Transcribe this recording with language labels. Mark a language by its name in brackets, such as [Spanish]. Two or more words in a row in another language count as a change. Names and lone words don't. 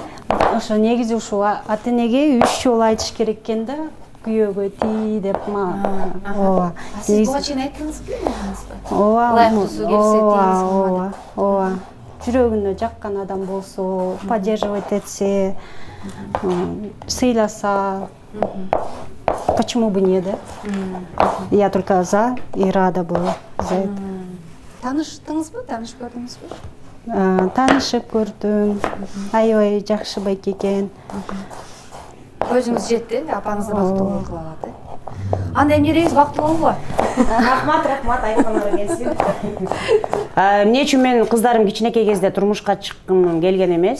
[Kyrgyz] Ошо негизи ушул ата-энеге 3 жолу айтыш керек экен да. Күйөөгө тий деп ооба. Сиз буга чейин айттыңыз беле? Ооба. Ылайыктуусу келсе тийиз. Ооба. Жүрөгүнө жаккан адам болсо, поддерживать этсе, сыйласа, [Russian] почему бы не, да? Я только за и рада была за это. [Kyrgyz] Тааныштыңызбы? Таанышып көрдүңүзбү? Таанышып көрдүм. Аябай жакшы байке экен. Өзүңүз жетти, апаңызды бактылуу кылып алат. Анда эмне дейбиз, бактылуу болбу? Рахмат, айтканыңар келсин. Эмне үчүн мен кыздарым кичинекей кезде турмушка чыккым келген эмес?